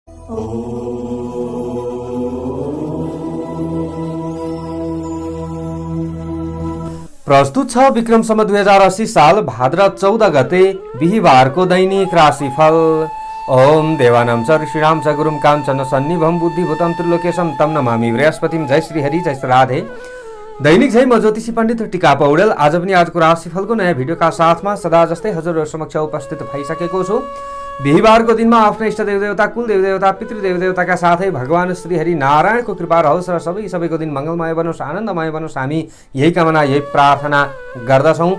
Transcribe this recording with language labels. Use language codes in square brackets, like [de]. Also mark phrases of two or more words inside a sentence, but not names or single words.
[ne] प्रस्तुत छ विक्रम सम्वत 2080 साल भाद्र 14 गते बिहीबारको दैनिक राशिफल। [sa] ओम देवानां च ऋषीणां च गुरुं काञ्चन सन्निभं बुद्धिभूतं त्रिलोकेशं तं नमामि बृहस्पतिं। [ne] जय श्री हरि, जय श्री राधे। दैनिक जय, म ज्योतिषी पण्डित टिका पौडेल आज पनि आजको राशिफलको नयाँ भिडियोका साथमा सदा जस्तै हजुरहरु समक्ष उपस्थित भइसकेको छु। बिहीबारको दिनमा आफ्नो इष्ट देवदेवता, कुल देवदेवता, पितृदेवदेवताका साथै भगवान श्री हरि नारायणको कृपा रहोस् र सबैको दिन मङ्गलमय बनोस्, आनन्दमय बनोस्, हामी यही कामना, यही प्रार्थना गर्दछौँ।